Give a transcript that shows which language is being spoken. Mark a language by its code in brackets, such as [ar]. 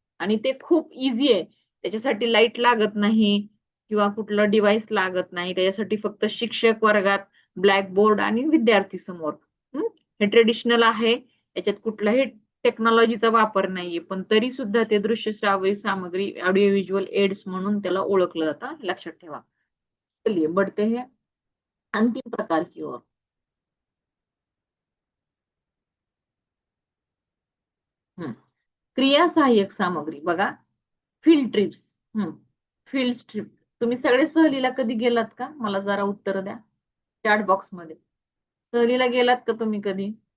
[mr] आणि ते खूप इझी आहे. त्याच्यासाठी लाईट लागत नाही किंवा कुठलं डिव्हाइस लागत नाही. त्याच्यासाठी फक्त शिक्षक वर्गात, ब्लॅकबोर्ड आणि विद्यार्थी समोर. हे ट्रेडिशनल आहे. याच्यात कुठलाही टेक्नॉलॉजीचा वापर नाहीये, पण तरी सुद्धा ते दृश्य श्राव्य सामग्री ऑडिओ व्हिज्युअल एड्स म्हणून त्याला ओळखलं जातं, लक्षात ठेवा. [hi] चलिए बढ़ते हैं अंतिम प्रकार की ओर. [mr] क्रिया सहाय्यक सामग्री बघा. Field trips. Field trip. तुम्ही सगळे सहलीला कधी गेलात का? मला जरा उत्तर द्या चॅट बॉक्स मध्ये. सहलीला गेलात का तुम्ही कधी?